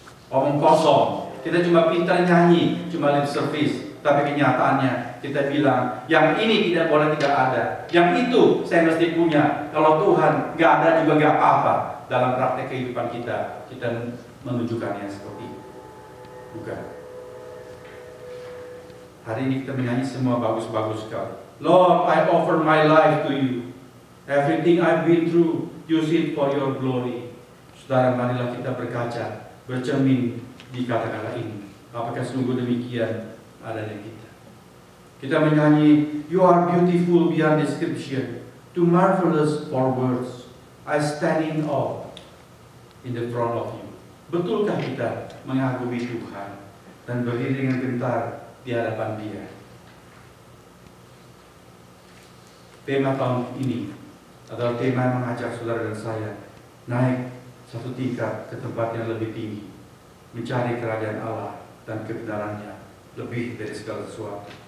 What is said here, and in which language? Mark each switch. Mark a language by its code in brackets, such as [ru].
[id] Omong kosong. Kita cuma pintar nyanyi, cuma lip service, tapi kenyataannya kita bilang, yang ini tidak boleh tidak ada, yang itu saya mesti punya. Kalau Tuhan nggak ada juga nggak apa-apa. Dalam praktek kehidupan kita menunjukkannya seperti itu. Bukan. Hari ini kita menyanyi semua bagus-bagus sekali. [en] Lord, I offer my life to you. Everything I've been through, use it for your glory. [id] Saudara, marilah kita berkaca, bercermin di kata-kata ini. Apakah sungguh demikian adanya kita? Kita menyanyi, [en] "You are beautiful beyond description, too marvelous for words. I stand in awe in the front of you." [id] Betulkah kita mengagumi Tuhan dan berdiri dengan gentar di hadapan Dia? Tema tahun ini adalah tema yang mengajak saudara dan saya naik satu tingkat ke tempat yang lebih tinggi, mencari kerajaan Allah dan kebenarannya lebih dari segala sesuatu.